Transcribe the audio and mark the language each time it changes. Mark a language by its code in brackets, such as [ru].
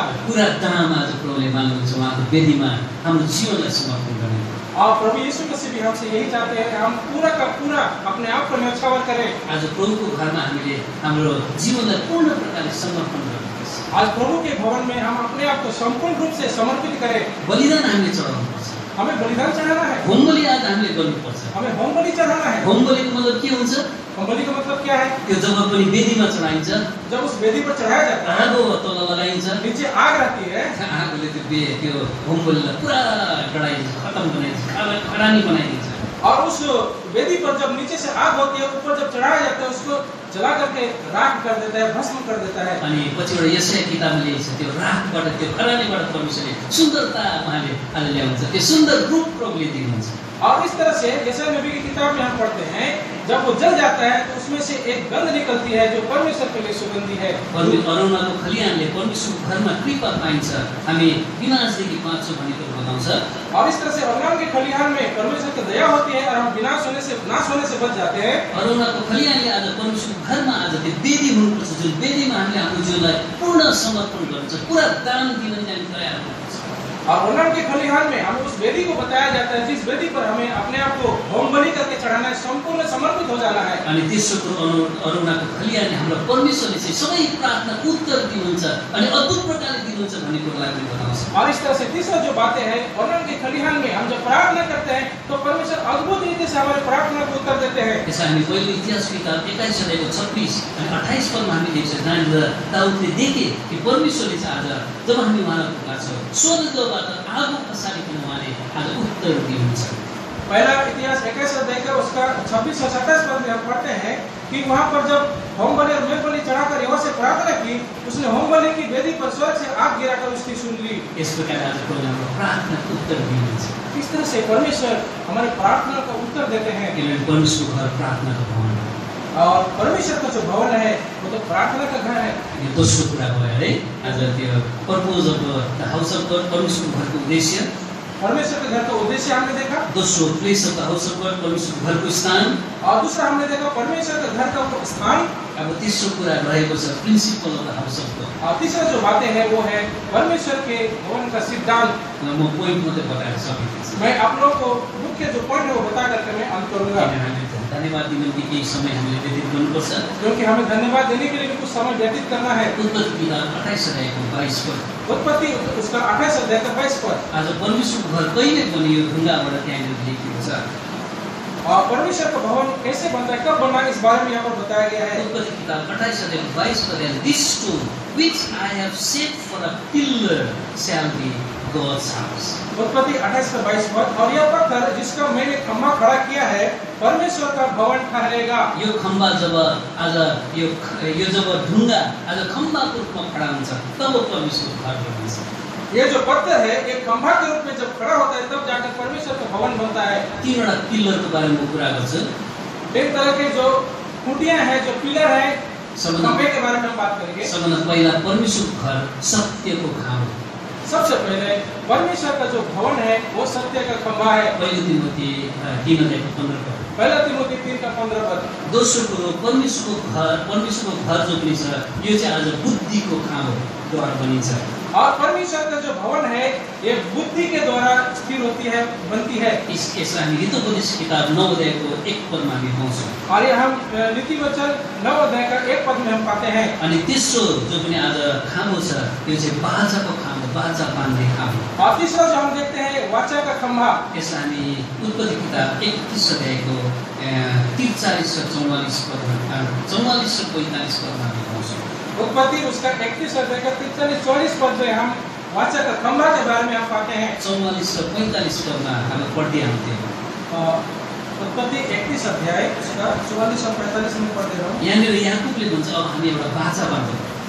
[ne] पुरा दाम आज प्रभुले माग्नुहुन्छ उहाँको वेदीमा हाम्रो जीवनलाई समर्पण गर्ने। [hi] और प्रभु यीशु मसीह भी हमसे यही चाहते हैं कि हम पूरा का पूरा अपने आप को न्यौछावर करें। [ne] आज प्रभुको घरमा हामीले हाम्रो जीवनलाई पूर्ण प्रकारले समर्पण गर्नुपर्छ। [hi] आज प्रभु के भवन में हम अपने आप को संपूर्ण रूप से समर्पित करें। [ne] बलिदान हामीले चढाउनुपर्छ। [hi] हमें बलिदान चढ़ाना है। [ne] होम बलि आज हामीले गर्नुपर्छ। [hi] हमें होम बलि चढ़ाना है। [ne] होम बलिको मतलब के हुन्छ? [hi] होम बलि का मतलब क्या है? [ne] त्यो जब पनि वेदीमा चढाइन्छ, [hi] जब उस वेदी पर चढ़ाया जाता है, [ne] आगो तल लगाइन्छ, [hi] नीचे आग रहती है, [ne] आगोले त्यो होम बलिलाई पुरा डढाइदिन्छ, खतम बनाइदिन्छ, खरानी बनाइदिन्छ। [hi] और उस वेदी पर जब नीचे से आग होती है, ऊपर जब चढ़ाया जाता है उसको जला करके राख कर देता है, भस्म कर देता है। [ne] अनि पछिबाट यशाया किताबले लेखेको छ, त्यो राखबाट त्यो खरानीबाट परमेश्वरले सुन्दरता उहाँले आज ल्याउँछ, त्यो सुन्दर रूप प्रभुले दिनुहुन्छ। [hi] और इस तरह से यशाया नबी की किताब में हम पढ़ते हैं, जब वो जल जाता है तो उसमें से एक गंध निकलती है जो परमेश्वर के लिए सुगंधी है। [ne] अरुणाको खलिहानले परमेश्वरको घरमा कृपा पाइन्छ, हामी विनाशदेखि बाँच्छौँ भन्ने कुरो बताउँछ। [hi] और इस तरह से अरुणा के खलिहान में परमेश्वर की दया होती है और हम नाश होने से बच जाते हैं। [ne] अरुणाको खलिहानले आज परमेश्वरको घरमा आज त्यो वेदी हुनुपर्छ, जुन वेदीमा हामीले आफ्नो जीवनलाई पूर्ण समर्पण गर्नुपर्छ, पुरा दान दिन हामी तयार हुनुपर्छ। [hi] और अरुणा के खलिहान में हमें उस वेदी को बताया जाता है जिस वेदी पर हमें अपने आप को होम बलि करके चढ़ाना है, संपूर्ण समर्पित हो जाना है। [ne] अनि तेस्रो कुरो अरुणाको खलिहानले हाम्रो परमेश्वरले चाहिँ सबै प्रार्थनाको उत्तर दिनुहुन्छ अनि अद्भुत प्रकारले दिनुहुन्छ भन्ने कुरोलाई पनि बताउँछ। [hi] और इस तरह से तीसरा जो बातें हैं, अरुणा के खलिहान में हम जब प्रार्थना करते हैं तो परमेश्वर अद्भुत रीति से हमारे प्रार्थना को उत्तर देते हैं। [ne] त्यसै हामी पहिलो इतिहास किताब 21 अध्यायको 26 अनि 28 पदमा हामी देख्छौँ, जहाँनिर दाउदले देखे कि परमेश्वरले चाहिँ आज जब हामी उहाँलाई पुकार्छौँ, स्वर्गबाट आगो पसारिकन उहाँले आज उत्तर दिनुहुन्छ। [hi] पहला इतिहास 21 अध्याय का उसका 26 और 27 पद में हम पढ़ते हैं कि वहाँ पर जब होम बलि और मेल बलि चढ़ाकर यहोवा से प्रार्थना की, उसने होम बलि की वेदी पर स्वर्ग से आग गिराकर उसकी सुन ली। [ne] इस प्रकार आज प्रभुले हाम्रो प्रार्थनाको उत्तर दिनुहुन्छ। [hi] इस तरह से परमेश्वर हमारे प्रार्थना का उत्तर देते हैं। [ne] किनभने परमेश्वरको घर प्रार्थनाको भवन हो। [hi] और परमेश्वर का जो भवन है वो तो प्रार्थना का घर है। [ne] यो दोस्रो कुरा भयो है, आज त्यो [en] purpose of the house of God, [ne] परमेश्वरको घरको उद्देश्य। [hi] परमेश्वर के घर का उद्देश्य हमने देखा। [ne] दोस्रो [en] place of the house of God, [ne] परमेश्वरको घरको स्थान। [hi] और दूसरा हमने देखा परमेश्वर के घर का स्थान। [ne] अब तेस्रो कुरा रहेको छ [en] Principle of the house of God. [hi] और तीसरा जो बातें हैं वो है परमेश्वर के भवन का सिद्धांत। [ne] म पोइन्ट मात्रै बताएर सकिन्छ। [hi] मैं आप लोगों को मुख्य जो पॉइंट है वो बता करके मैं अंत करूंगा। [ne] धन्यवाद दिनको निम्ति केही समय हामीले व्यतीत गर्नुपर्छ, [hi] क्योंकि हमें धन्यवाद देने के लिए भी कुछ समय व्यतीत करना है। [ne] उत्पत्ति किताब 28 अध्यायको 22 पद। [hi] उत्पत्ति उसका 28 अध्याय का 22 पद। [ne] आज परमेश्वरको घर कहिले बनियो ढुङ्गाबाट त्यहाँनिर लेखिएको छ। [hi] और परमेश्वर का भवन कैसे बनता है, कब बना, इस बारे में यहाँ पर बताया गया है। [ne] उत्पत्ति किताब 28 अध्यायको 22 पद, [en] This stone which I have set for a pillar shall be God's house. [hi] उत्पत्ति 28 का 22 पद, और यह पत्थर जिसका मैंने खंभा खड़ा किया है परमेश्वर का भवन ठहरेगा। [ne] यो खम्बा जब आज यो जब ढुङ्गा आज खम्बाको रूपमा खडा हुन्छ तब परमेश्वरको घर बनिन्छ। [hi] ये जो पत्थर है एक खंभा के रूप में जब खड़ा होता है तब जाकर परमेश्वर का भवन बनता है। [ne] तीनवटा पिल्लरको बारेमा कुरा गर्छु। [hi] एक तरह के जो खूंटियां हैं, जो पिलर है, खंभे के बारे में हम बात करेंगे। [ne] सबभन्दा पहिला परमेश्वरको घर सत्यको खाम। [hi] सबसे पहले परमेश्वर का जो भवन है वो सत्य का खंभा है। [ne] पहिलो तिमोथी 3 अध्यायको 15 पद। [hi] पहला तिमोथी 3 का 15 पद। [ne] दोस्रो कुरो परमेश्वरको घर जो पनि छ यो चाहिँ आज बुद्धिको काम हो, द्वारा बनिन्छ। [hi] और परमेश्वर का जो भवन है ये बुद्धि के द्वारा स्थिर होती है, बनती है। [ne] यसलाई हामी नीतिवचन किताब 9 अध्यायको 1 पदमा हामी पाउँछौँ। [hi] और ये हम नीतिवचन 9 अध्याय का 1 पद में हम पाते हैं। [ne] अनि तेस्रो जो पनि आज खामो छ यो चाहिँ बाजाको खाम हो, बाजा बान्ने खाम हो। [hi] और तीसरा जो हम देखते हैं वाचा का खंभा। [ne] यसलाई हामी उत्पत्ति किताब 31 अध्यायको 43 र 44 पदमा 44 र 45 पदमा हामी पाउँछौँ। [hi] उत्पत्ति उसका 31 अध्याय का 43-44 पद में हम वाचा का खंभा के बारे में हम पाते हैं। [ne] 44 र 45 पदमा हामी पढ्दै आउँथ्यौँ। [hi] उत्पत्ति 31 अध्याय उसका 44 और 45 में पढ़ते रहो। [ne] यहाँनिर याकुबले भन्छ अब हामी एउटा बाजा बाँधौँ।